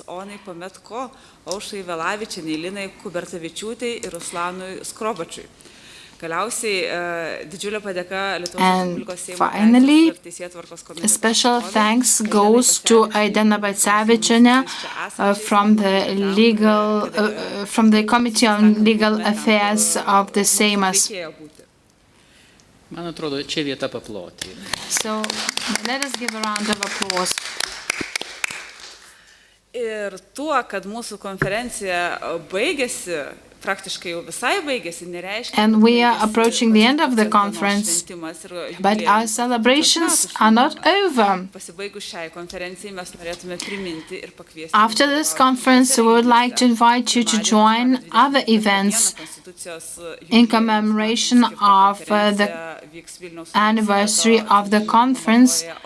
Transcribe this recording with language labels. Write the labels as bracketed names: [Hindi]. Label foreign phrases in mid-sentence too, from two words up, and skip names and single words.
[English] And finally, a special thanks goes to Aidena Bacevičienė from the Committee on Legal Affairs of the Seimas. [Lithuanian] Man atrodo, čia vieta paploti. [English] So, let us give a round of applause. [Lithuanian] Ir tuo, kad mūsų konferencija baigėsi, praktiškai jau visai baigėsi, nereiškia. [English] And we are approaching the end of the conference, but our celebrations are not over. After this conference, we would like to invite you to join other events in commemoration of the anniversary of the conference.